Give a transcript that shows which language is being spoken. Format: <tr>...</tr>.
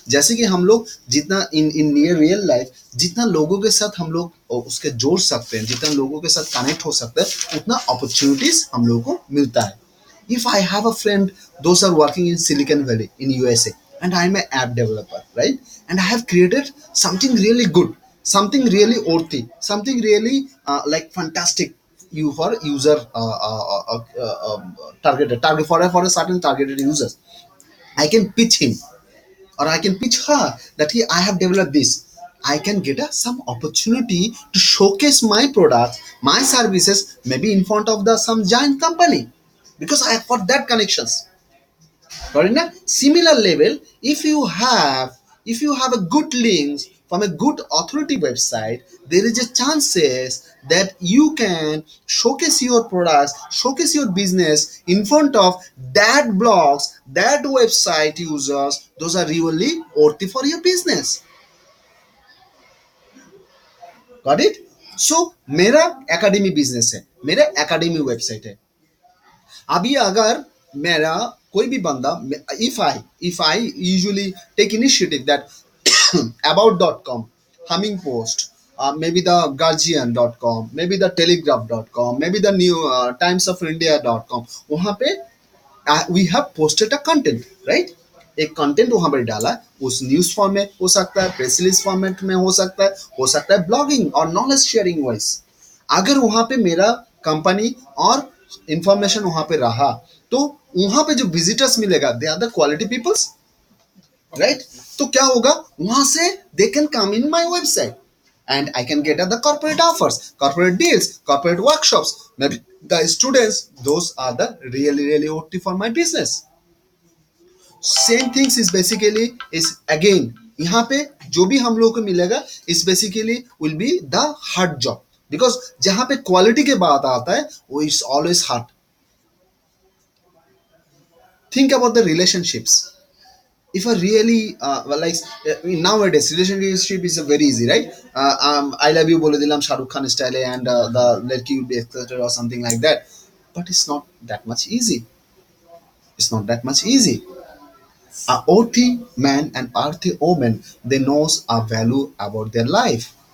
<hi>जैसे कि हम लोग जितना इन इन नियर रियल लाइफ जितना लोगों के साथ हम लोग उसके जोड़ सकते हैं, जितना लोगों के साथ कनेक्ट हो सकते हैं, उतना अपॉर्चुनिटीज हम लोगों को मिलता है।</hi> <en>If I have a friend those are working in Silicon Valley in USA and I'm an app developer, right? And I have created something really good, something really worthy, something really like fantastic you for user target for a certain targeted users. I can pitch him or I can pitch her that I have developed this. I can get some opportunity to showcase my products, my services, maybe in front of the some giant company because I have got that connections. But in a similar level, if you have a good links from a good authority website, there is a chances that you can showcase your products, showcase your business in front of that blogs, that website users. Those are really worthy for your business. Got it?</en> <hi>So मेरा academy business है, मेरा academy website है। अभी अगर मेरा कोई भी बंदा,</hi> <en>if I usually take initiative that about.com, humming post, maybe the guardian.com, maybe the telegraph.com, maybe the new times of india.com, वहां पे we have posted a content, right?</en> <hi>एक कंटेंट वहां पर डाला, उस न्यूज फॉर्मेट हो सकता है, प्रेस रिलीज फॉर्मेट में हो सकता है ब्लॉगिंग और नॉलेज शेयरिंग वाइज। अगर वहां पे मेरा कंपनी और इंफॉर्मेशन वहां पे रहा तो वहां पे जो विजिटर्स मिलेगा</hi> <en>They are the quality peoples, right.</en> <hi>तो क्या होगा वहां से</hi> <en>They can come in my website and I can get the corporate offers, corporate deals, corporate workshops, maybe the students. Those are the really OT for my business. Same things is basically is again</en> <hi>यहाँ पे जो भी हम लोग को मिलेगा</hi> <en>is basically will be the hard job, because</en> <hi>जहां पे क्वालिटी के बात आता है वो</hi> <en>Is always hard. Think about the relationships. If I really like nowadays relationship is very easy, right? I love you</en> <bn>bole dilam</bn> <en>Shah Rukh Khan style and the ladki will be accepted or something like that, but it's not that much easy. It's not that much easy. A OT man and RT woman, they knows a value about their life.</en>